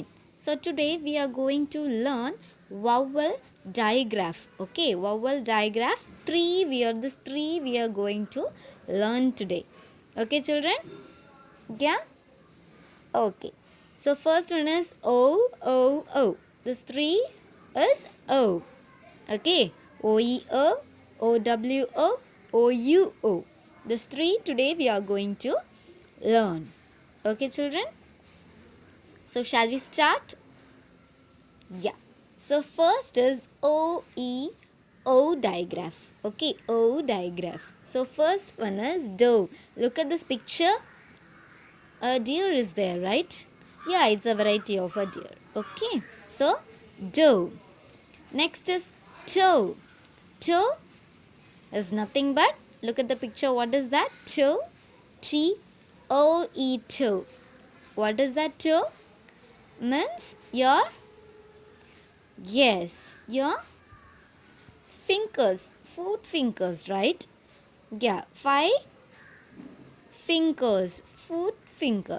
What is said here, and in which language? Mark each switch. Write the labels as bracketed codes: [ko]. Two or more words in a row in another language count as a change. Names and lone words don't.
[en] So today we are going to learn vowel digraph. Okay, vowel digraph 3. This 3 we are going to learn today. Okay, children? Yeah? Okay. So first one is O, O, O. This 3 is O. Okay. O, E, O, O, W, O, O, U, O. This 3 today we are going to learn. Okay, children? So shall we start? Yeah. So first is O, E, O digraph. Okay, O digraph. So first one is doe. Look at this picture. A deer is there, right? Yeah, it's a variety of a deer. Okay. So doe. Next is toe. Toe is nothing but, look at the picture. What is that? Toe. T-O-E, toe. What is that toe? Means your, yes, your fingers, foot fingers, right? Yeah, 5 fingers, foot finger.